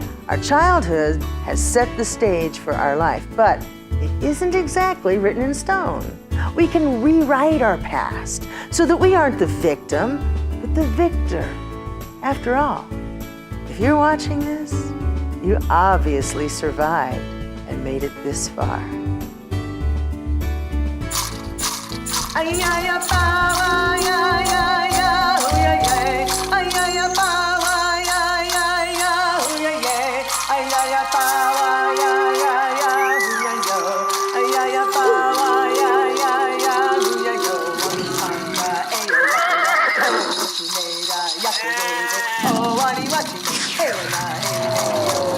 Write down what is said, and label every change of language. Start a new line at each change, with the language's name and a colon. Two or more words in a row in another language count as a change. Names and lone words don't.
English: Our childhood has set the stage for our life, but it isn't exactly written in stone. We can rewrite our past so that we aren't the victim, but the victor. After all, if you're watching this, you obviously survived and made it this far. Ay ay ya pa ya ya ya oh ya ya ay ya ya pa ya ya ya oh ya ya ay ya ya pa ya ya ya oh ya ya ay ya ya pa ya ya ya oh ya ya sanga e ya oh ni wa chi oh wa ni wa chi e na e